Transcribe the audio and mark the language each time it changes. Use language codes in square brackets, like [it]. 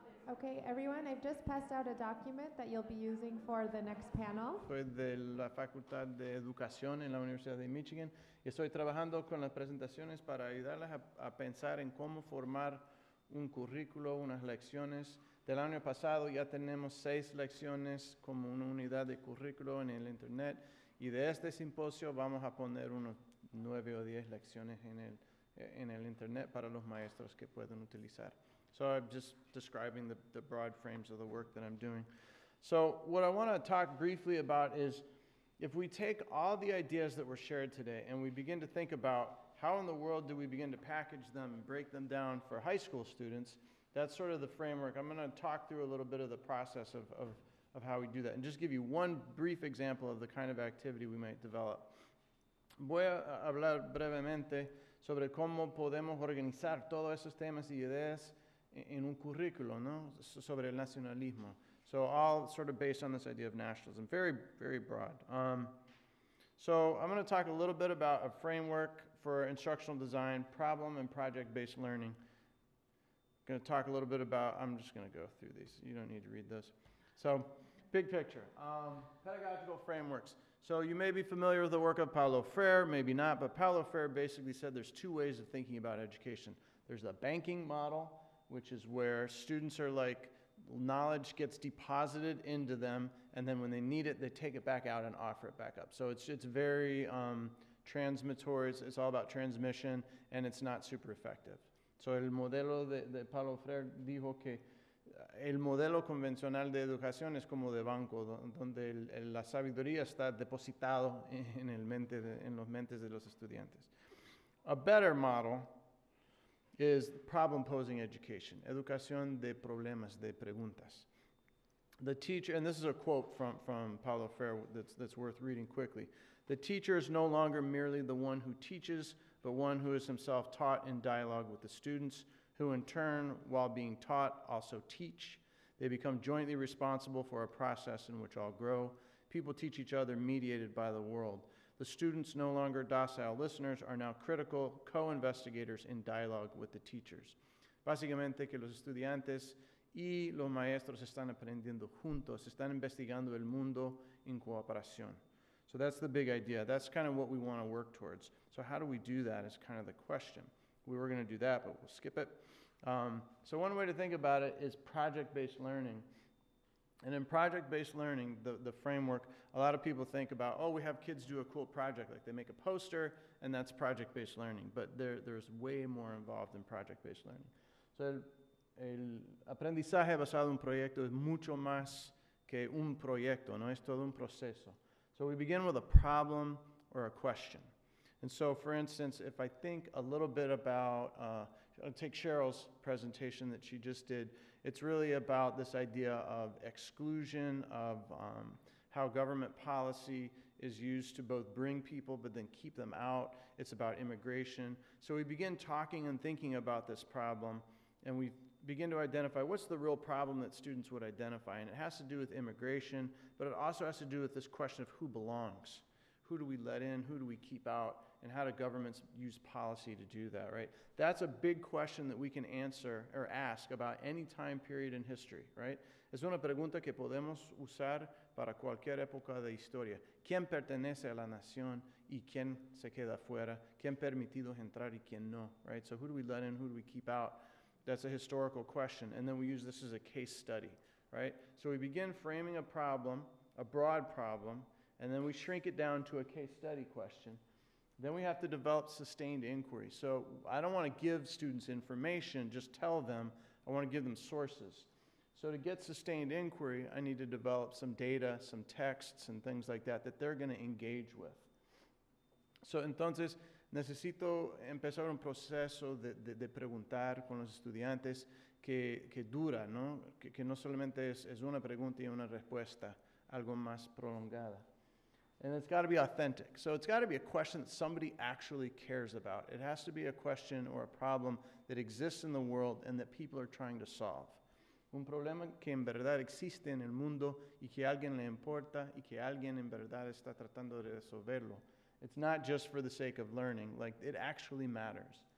[en] Okay, everyone, I've just passed out a document that you'll be using for the next panel. [es] Soy de la Facultad de Educación en la Universidad de Michigan y estoy trabajando con las presentaciones para ayudarles a pensar en cómo formar un currículo, unas lecciones. Del año pasado ya tenemos 6 lecciones como una unidad de currículo en el Internet, y de este simposio vamos a poner unos 9 o 10 lecciones en el Internet para los maestros que pueden utilizar. [en] So I'm just describing the broad frames of the work that I'm doing. So what I want to talk briefly about is, if we take all the ideas that were shared today and we begin to think about how in the world do we begin to package them and break them down for high school students, that's sort of the framework. I'm going to talk through a little bit of the process of how we do that and just give you one brief example of the kind of activity we might develop. [es] Voy a hablar brevemente sobre cómo podemos organizar todos esos temas y ideas en un currículo, ¿no? Sobre el nacionalismo. [en] So all sort of based on this idea of nationalism, very, very broad. So I'm going to talk a little bit about a framework for instructional design, problem and project-based learning. I'm going to talk a little bit about, I'm just going to go through these. You don't need to read this. So big picture, pedagogical frameworks. So you may be familiar with the work of Paulo Freire, maybe not, but Paulo Freire basically said there's two ways of thinking about education. There's the banking model, which is where students are like, knowledge gets deposited into them, and then when they need it, they take it back out and offer it back up. So it's very transmittory, it's all about transmission, and it's not super effective. [es] So el modelo de Paulo Freire dijo que el modelo convencional de educación es como de banco, donde la sabiduría está depositado en los mentes de los estudiantes. [en] A better model is problem-posing education, [es] educación de problemas, de preguntas. [en] The teacher, and this is a quote from Paulo Freire that's worth reading quickly. The teacher is no longer merely the one who teaches, but one who is himself taught in dialogue with the students, who in turn, while being taught, also teach. They become jointly responsible for a process in which all grow. People teach each other, mediated by the world. The students, no longer docile listeners, are now critical co-investigators in dialogue with the teachers. [es] Básicamente que los estudiantes y los maestros están aprendiendo juntos, están investigando el mundo en cooperación. [en] So that's the big idea. That's kind of what we want to work towards. So how do we do that is kind of the question. We were going to do that, but we'll skip it. So one way to think about it is project-based learning. And in project-based learning, the framework, a lot of people think about, oh, we have kids do a cool project, like they make a poster, and that's project-based learning. But there's way more involved in project-based learning. [es] So el aprendizaje basado en un proyecto es mucho más que un proyecto, no es todo un proceso. [en] So we begin with a problem or a question. And so, for instance, if I think a little bit about, I'll take Cheryl's presentation that she just did. It's really about this idea of exclusion, of how government policy is used to both bring people but then keep them out. It's about immigration. So we begin talking and thinking about this problem, and we begin to identify what's the real problem that students would identify. And it has to do with immigration, but it also has to do with this question of who belongs. Who do we let in? Who do we keep out? And how do governments use policy to do that, right? That's a big question that we can answer or ask about any time period in history, right? [es] Es una pregunta que podemos usar para cualquier época de historia. ¿Quién pertenece a la nación y quién se queda fuera? ¿Quién permitido entrar y quién no, right? [en] So who do we let in? Who do we keep out? That's a historical question. And then we use this as a case study, right? So we begin framing a problem, a broad problem, and then we shrink it down to a case study question. Then we have to develop sustained inquiry. So I don't want to give students information, just tell them. I want to give them sources. So to get sustained inquiry, I need to develop some data, some texts, and things like that they're going to engage with. [es] So entonces, necesito empezar un proceso de preguntar con los estudiantes que dura, ¿no? Que no solamente es una pregunta y una respuesta, algo más prolongada. [en] And it's got to be authentic. So it's got to be a question that somebody actually cares about. It has to be a question or a problem that exists in the world and that people are trying to solve. [es] Un problema que en verdad existe en el mundo y que a alguien le importa y que alguien en verdad está tratando de resolverlo. [en] It's not just for the sake of learning, like it actually matters.